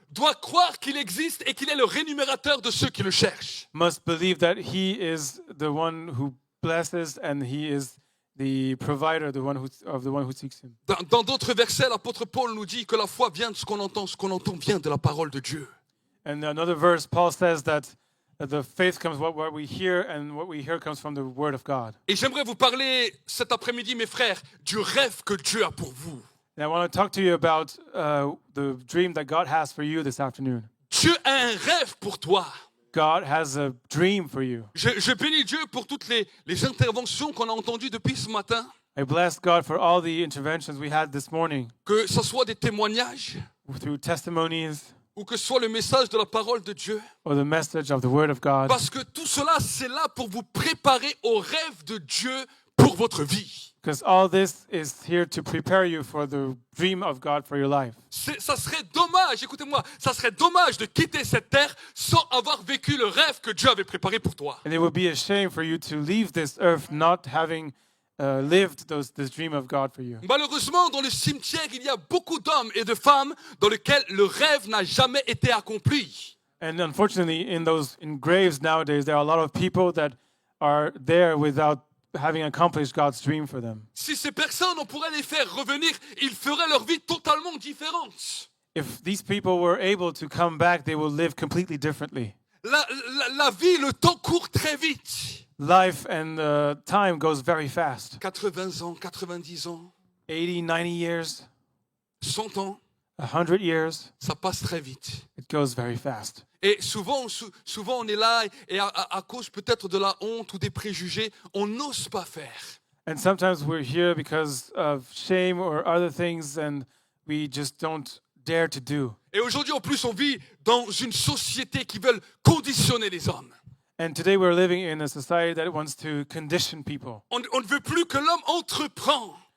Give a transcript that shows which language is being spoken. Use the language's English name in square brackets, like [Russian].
[French] doit croire qu'il existe et qu'il est le rémunérateur de ceux qui le cherchent. [English] must believe that he is the one who blesses and he is the provider, the one who seeks him. [French] Dans d'autres versets, l'apôtre Paul nous dit que la foi vient de ce qu'on entend vient de la parole de Dieu. [English] And another verse, Paul says that the faith comes what we hear, and what we hear comes from the word of God. [French] Et j'aimerais vous parler cet après-midi, mes frères, du rêve que Dieu a pour vous. [English] And I want to talk to you about the dream that God has for you this afternoon. [French] Dieu a un rêve pour toi. [English] God has a dream for you. [French] Je bénis Dieu pour toutes les interventions qu'on a entendues depuis ce matin, [English] I bless God for all the interventions we had this morning [French] que ce soit des témoignages [English] through testimonies [French] ou que ce soit le message de la parole de Dieu. [English] or the message of the word of God. [French] Parce que tout cela, c'est là pour vous préparer au rêve de Dieu pour votre vie. [English] Because all this is here to prepare you for the dream of God for your life. [French] Ça serait dommage, écoutez-moi, ça serait dommage de quitter cette terre sans avoir vécu le rêve que Dieu avait préparé pour toi. [English] And it would be a shame for you to leave this earth not having lived this dream of God for you. [French] Malheureusement, dans le cimetière, il y a beaucoup d'hommes et de femmes dans lesquels le rêve n'a jamais été accompli. [English] And unfortunately, in graves nowadays, there are a lot of people that are there without having accomplished God's dream for them. [French] Si ces personnes, on pourrait les faire revenir, ils feraient leur vie totalement différente. [English] If these people were able to come back, they will live completely differently. [French] La vie, le temps court très vite. [English] Life and time goes very fast. [French] 80 ans, 90 ans, [English] 80, 90 years, [French] 100 ans, [English] 100 years, [French] ça passe très vite. [English] it goes very fast. [French] Et souvent on est là et à cause peut-être de la honte ou des préjugés, on n'ose pas faire. [English] And sometimes we're here because of shame or other things, and we just don't dare to do. [French] Et aujourd'hui, en plus, on vit dans une société qui veut conditionner les hommes. [English] And today we're living in a society that wants to condition people. [French] On ne veut plus que l'homme entreprend.